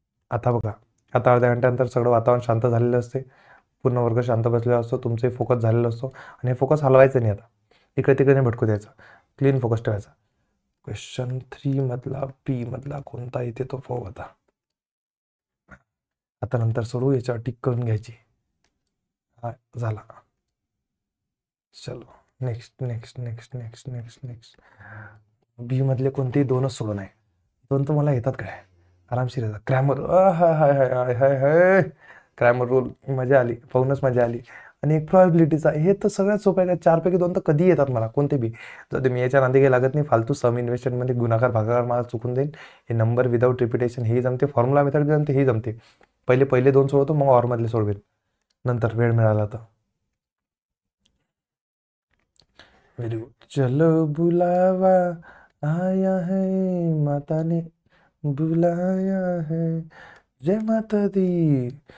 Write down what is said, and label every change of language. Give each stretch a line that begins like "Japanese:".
Marathi: आता बघा, आता अर्ध्या घंट्यानंतर सगळं वातावरण शांत झालेलं असते, पूर्ण वर्ग शांत बसलेला असतो, तुमचे फोकस झालेला असतो आणि हे फोकस हलवायचं नाही. आता इकडे तिकडे नाही भटकू द्यायचं, क्लीन फोकस ठेवायचा. क्वेश्चन 3 मधला बी मधला कोणता येते तो पाहू आता नंतर सोडू, याच्यावर टिक करून घ्यायची. हा झाला.
English: चलो next next next next next next.
Marathi: बी मधले कोणतेही दोनच सोडून आहे. दोन तर मला येतात काय आरामशीर येतात. क्रॅमर, हाय हाय हाय हाय हाय हाय, क्रॅमर रूल मजा आली, पाहूनच मजा आली. आणि एक प्रोबॅबिलिटीचा, हे तर सगळ्यात सोपं आहे. 4 पैकी 2 तर कधी येतात मला, कोणते बी. जर मी याच्या नांदी काही लागत नाही, फालतू सम इन्व्हेस्टमेंटमध्ये गुणाकार भागाकार मला चुकून देईन. हे नंबर विदाऊट रिपिटेशन हे जमते, फॉर्म्युला मेथड जमते, हे जमते. पहिले 2 सोडवतो, मग ऑरमधले सोडवेन नंतर वेळ मिळाला तर.
English: Very good.
Hindi: चलो बुलावा आया है, माता ने बुलाया है, जय माता दी.